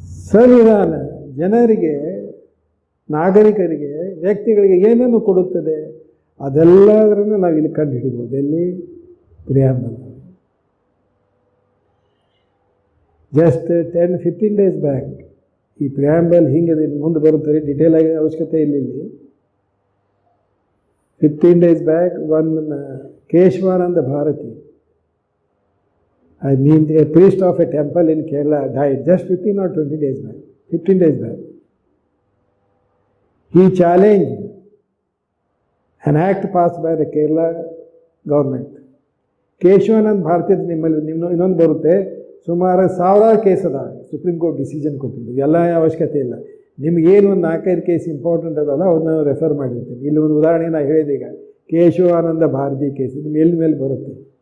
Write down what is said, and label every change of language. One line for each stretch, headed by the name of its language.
Kannada: ಸಂವಿಧಾನ ಜನರಿಗೆ, ನಾಗರಿಕರಿಗೆ, ವ್ಯಕ್ತಿಗಳಿಗೆ ಏನನ್ನು ಕೊಡುತ್ತದೆ ಅದೆಲ್ಲದರನ್ನು ನಾವು ಇಲ್ಲಿ ಕಂಡು ಹಿಡಿಬೋದು. ಎಲ್ಲಿ ಪ್ರಿಯಾಂಬಲ್.
English: just 10-15 days back
Kannada: ಈ ಪ್ರಿಯಾಂಬಲ್ ಹಿಂಗೆ ಮುಂದೆ ಬರುತ್ತದೆ, ಡಿಟೇಲ್ ಆಗಿ ಅವಶ್ಯಕತೆ ಇಲ್ಲಿ.
English: 15 days back one Kesavananda Bharati, I mean a priest of a temple in Kerala died just 15 or 20 days back. 15 days back. He challenged an act passed by the Kerala government.
Kannada: Keshavananda Bharati ನಿಮ್ಮಲ್ಲಿ ಇನ್ನೊಂದು ಬರುತ್ತೆ, ಸುಮಾರು 1000 ಕೇಸ್ ಅದ, ಸುಪ್ರೀಂ ಕೋರ್ಟ್ ಡಿಸಿಷನ್ ಕೊಟ್ಟಿದ್ದು. ಎಲ್ಲ ಅವಶ್ಯಕತೆ ಇಲ್ಲ, ನಿಮಗೇನು ಒಂದು 4-5 ಕೇಸ್ ಇಂಪಾರ್ಟೆಂಟ್ ಅದಲ್ಲ ಅದನ್ನ ರೆಫರ್ ಮಾಡಿರ್ತೀನಿ. ಇಲ್ಲಿ ಒಂದು ಉದಾಹರಣೆ ನಾನು ಹೇಳಿದೆ, ಈಗ ಕೇಶವಾನಂದ ಭಾರತಿ ಕೇಸ್ ಇದು ಮೇಲೆ ಬರುತ್ತೆ.